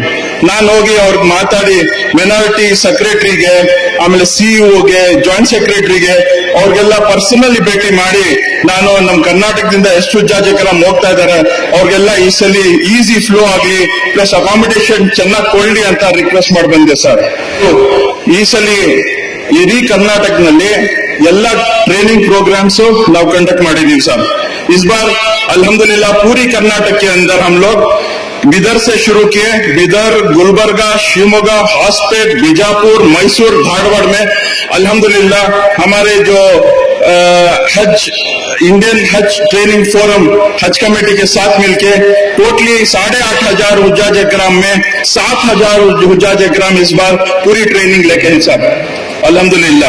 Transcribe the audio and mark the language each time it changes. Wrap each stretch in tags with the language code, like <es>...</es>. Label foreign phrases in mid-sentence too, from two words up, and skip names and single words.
<kn>ನಾನು ಹೋಗಿ ಅವ್ರಿಗೆ ಮಾತಾಡಿ</kn> <en>minority secretaryಗೆ,</en> <kn>ಆಮೇಲೆ ಸಿಇಒಗೆ,</kn> <en>joint secretaryಗೆ</en> <kn>ಅವ್ರಿಗೆಲ್ಲ ಪರ್ಸನಲಿ ಭೇಟಿ ಮಾಡಿ ನಾನು ನಮ್ಮ ಕರ್ನಾಟಕದಿಂದ ಎಷ್ಟು</kn> <ar>حجاج كرام</ar> <kn>ಹೋಗ್ತಾ ಇದ್ದಾರೆ ಅವ್ರಿಗೆಲ್ಲ ಈ ಸಲ</kn> <en>easy flow</en> <kn>ಆಗ್ಲಿ,</kn> <en>plus accommodation</en> <kn>ಚೆನ್ನಾಗಿ ಕೊಡ್ಲಿ ಅಂತ ರಿಕ್ವೆಸ್ಟ್ ಮಾಡಿ ಬಂದೆ ಸರ್. ಈ ಸಲ ಇಡೀ ಕರ್ನಾಟಕದಲ್ಲಿ ಎಲ್ಲ</kn> <en>training programs</en> <kn>ನಾವು कंडक्ट ಮಾಡಿದೀವಿ सर।</kn> <hi>इस बार अल्हम्दुलिल्लाह पूरी कर्नाटक के अंदर हम लोग बिदर से शुरू किए, बिदर, गुलबर्गा, शिवमोगा, हॉस्पेट, बीजापुर, मैसूर, धारवाड़ में अल्हम्दुलिल्लाह हमारे जो हज इंडियन हज ट्रेनिंग फोरम हज कमेटी के साथ मिलके टोटली 8,500</hi> <ar>حجاج كرام</ar> <hi>में 7,000</hi> <ar>حجاج كرام</ar> <hi>इस बार पूरी ट्रेनिंग लेके हैं साहब अल्हम्दुलिल्लाह।</hi>